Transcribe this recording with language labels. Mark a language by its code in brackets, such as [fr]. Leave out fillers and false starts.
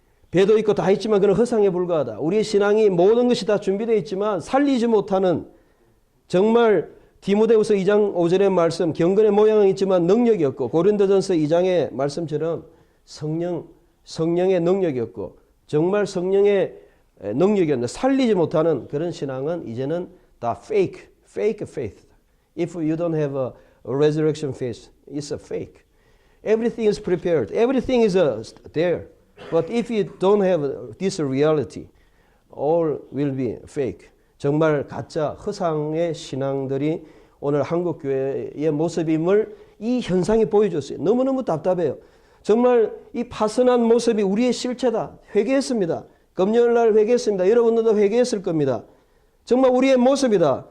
[ko] 배도 있고 다 있지만 그는 허상에 불과하다. 우리의 신앙이 모든 것이 다 준비되어 있지만 살리지 못하는 정말 디모데후서 2장 5절의 말씀 경건의 모양은 있지만 능력이 없고 고린도전서 2장의 말씀처럼 성령의 능력이 없고 정말 성령의 능력이 없는 살리지 못하는 그런 신앙은 이제는 다 [en] fake faith. If you don't have a resurrection faith, it's a fake. Everything is prepared. Everything is there. But if you don't have this reality, all will be fake. [ko] 정말 가짜 허상의 신앙들이 오늘 한국 교회의 모습임을 이 현상이 보여줬어요. 너무너무 답답해요. 정말 이 파선한 모습이 우리의 실체다. 회개했습니다. 금요일 날 회개했습니다. 여러분들도 회개했을 겁니다. 정말 우리의 모습이다.